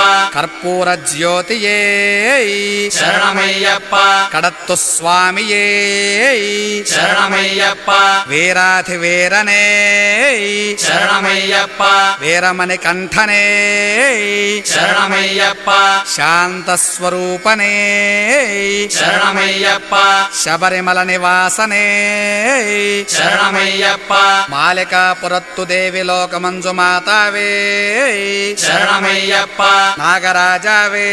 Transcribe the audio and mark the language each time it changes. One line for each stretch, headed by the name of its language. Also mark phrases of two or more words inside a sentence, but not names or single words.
Tamil: கற்பூர ஜோதியே சரணமையப்பா. கடத்து சுவாமியே சரணமையப்பா. வீராதிவீரனே சரணமையப்பா. வீரமணி கண்டனே சரணமையப்பா. శాంతస్వరూపనే శరణమయ్యప్ప. சபரிமலை நிவாசனே శరణమయ్యప్ప. மாளிகைப்புறத்து தேவி லோகமஞ்சு மாதாவே శరణమయ్యప్ప. నాగరాజావే